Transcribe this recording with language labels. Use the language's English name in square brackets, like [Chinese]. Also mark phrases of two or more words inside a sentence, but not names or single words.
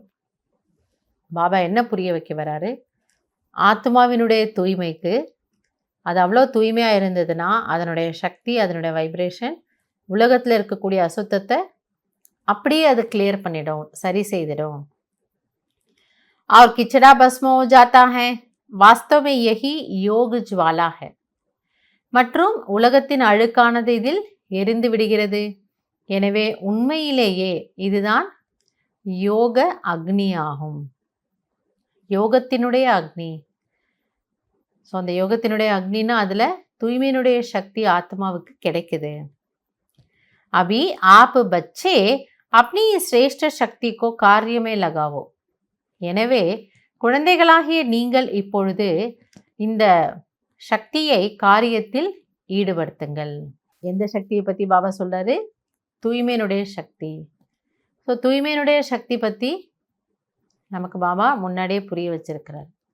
[Tamil] பாபா என்ன புரிய வைக்க வராரு? ஆத்மாவினுடைய தூய்மைக்கு, அது அவ்வளோ தூய்மையாக இருந்ததுன்னா அதனுடைய சக்தி, அதனுடைய வைப்ரேஷன் உலகத்தில் இருக்கக்கூடிய அசுத்தத்தை அப்படியே அது கிளியர் பண்ணிடும், சரி செய்திடும். [Hindi] और किचड़ा भस्म हो जाता है, वास्तव में यही योग ज्वाला है. [Tamil] மற்றும் உலகத்தின் அழுக்கானது இதில் எரிந்து விடுகிறது. எனவே உண்மையிலேயே இதுதான் யோக அக்னி ஆகும், யோகத்தினுடைய அக்னி. ஸோ அந்த யோகத்தினுடைய அக்னின்னா அதில் தூய்மையினுடைய சக்தி ஆத்மாவுக்கு கிடைக்குது. [Hindi] अभी आप बच्चे अपनी श्रेष्ठ शक्ति को कार्य में लगाओ. [Tamil] எனவே குழந்தைகளாகிய நீங்கள் இப்பொழுது இந்த சக்தியை காரியத்தில் ஈடுபடுத்துங்கள். எந்த சக்தியை பற்றி பாபா சொல்றாரு? தூய்மையினுடைய சக்தி. ஸோ தூய்மையினுடைய சக்தி பற்றி நமக்கு பாபா முன்னாடியே புரிய வச்சிருக்கிறார்.